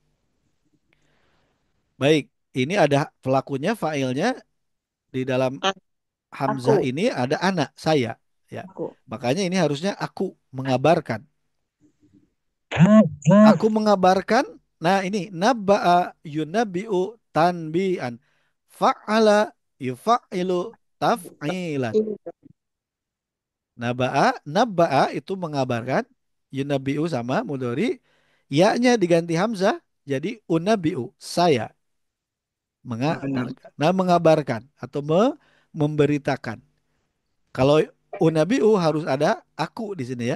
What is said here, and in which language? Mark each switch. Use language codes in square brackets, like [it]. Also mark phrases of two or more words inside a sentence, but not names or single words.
[id] Baik, ini ada pelakunya, fa'ilnya di dalam hamzah Aku. ini ada anak saya ya. Aku. Makanya ini harusnya aku mengabarkan. Aku mengabarkan. Nah, ini [ar] نبّأ ينبّئ تنبيئًا. فعّل يفعّل تفعيلًا. [id] Nabba'a itu mengabarkan. Yunabi'u sama mudhari. Ya-nya diganti hamzah jadi unabi'u saya mengabarkan. Nah, mengabarkan atau memberitakan. Kalau unabi'u harus ada aku di sini ya.